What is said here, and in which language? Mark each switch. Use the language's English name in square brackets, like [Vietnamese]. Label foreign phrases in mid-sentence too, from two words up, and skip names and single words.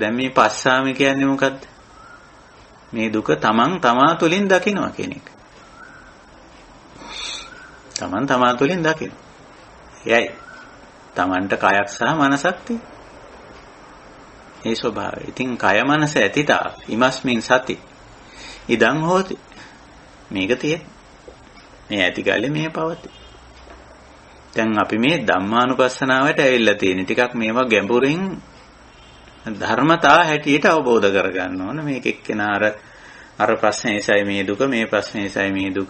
[Sinhala] දැන් මේ පස්සාමි කියන්නේ මොකද්ද? මේ දුක තමා තුළින් දකිනවා කියන එක. තමා තුළින් දකින. එයයි තමන්ට කයක් සහ මනසක් තියෙන. ඒ ස්වභාවය. ඉතින් කය මනස ඇතිතා [Pali] ඉමස්මින් සති. ඉදං හෝති. [Sinhala] මේක තියෙන. මේ ඇති කාලේ මේ පවතී. දැන් අපි මේ ධම්මානුපස්සනාවට ඇවිල්ලා තියෙන. ටිකක් මේවා ගැඹුරින් ධර්මතා හැටියට අවබෝධ කරගන්න ඕන. මේක එක්කෙනා අර ප්‍රශ්නේ නිසායි මේ දුක, මේ ප්‍රශ්නේ නිසායි මේ දුක.